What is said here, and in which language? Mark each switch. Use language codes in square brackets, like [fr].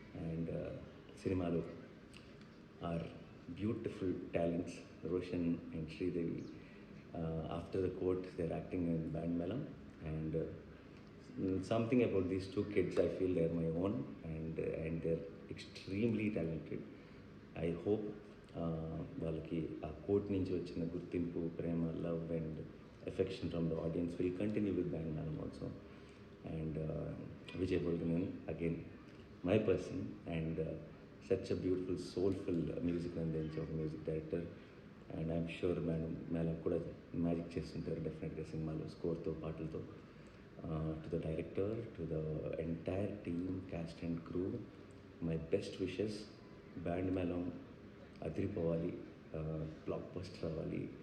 [en] And సినిమాలో are beautiful talents Roshan and Sridevi. After the court they are acting in band Melam. And something about these two kids, I feel they're my own, and they're extremely talented. I hope [te] వాళ్ళకి ఆ court నుంచి వచ్చిన గుర్తింపు, ప్రేమ, [en] Love and affection from the audience will continue with band Melam also. And Vijay Bulganin again my person and such a beautiful soulful music [te] అందించే ఒక [en] Music director. And I'm sure [te] madam కూడా magic చేస్తుంటారు డెఫినెట్గా సినిమాలో స్కోర్తో, పాటలతో. [en] To the director, to the entire team, cast and crew, my best wishes. [te] Band Melam అదిరిపోవాలి, block buster అవ్వాలి.